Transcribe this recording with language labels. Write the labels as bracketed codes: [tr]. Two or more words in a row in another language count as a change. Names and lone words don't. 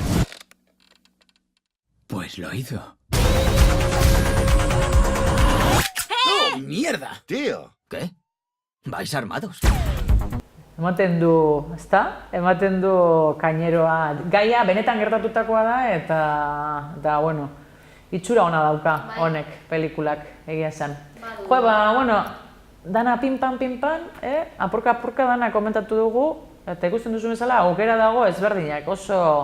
[es] Pues lo hizo. ¡Oh, mierda! Tío. ¿Qué? ¿Vais armados? [eu] Ematen du, ezta? Ematen du kaineroa. Gaia benetan gertatutakoa da eta bueno, itxura ona dauka honek pelikulak egia esan. Jo, bueno, dana pinpan, apurka dana komentatu dugu, eta ikusten duzu bezala, aukera dago ezberdinak, oso,